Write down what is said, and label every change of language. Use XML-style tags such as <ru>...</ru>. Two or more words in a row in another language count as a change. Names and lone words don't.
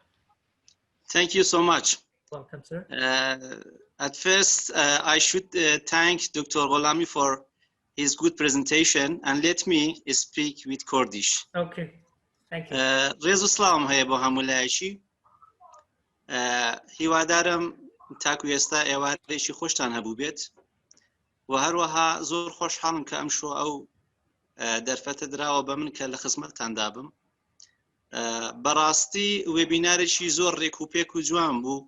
<en>Thank you so much. Welcome, sir. At first, I should thank Dr. Gholami for his good presentation, and let me speak with Kurdish. Okay, thank you.</en> <ckb>ڕێزو سڵاوم هەیە بۆ هەموولایەکیش. هیوادارم تاکو ئێستا ئێوارێکی خۆشتان هەبوو بێت و هەروەها زۆر خۆشحاڵم کە ئەمشۆ ئەو دەرفەتە دراوە بە من کە لە خزمەتتاندا بم. بەڕاستی وێبینارێکی زۆر ڕێکوپێک و جوان بوو.</ckb>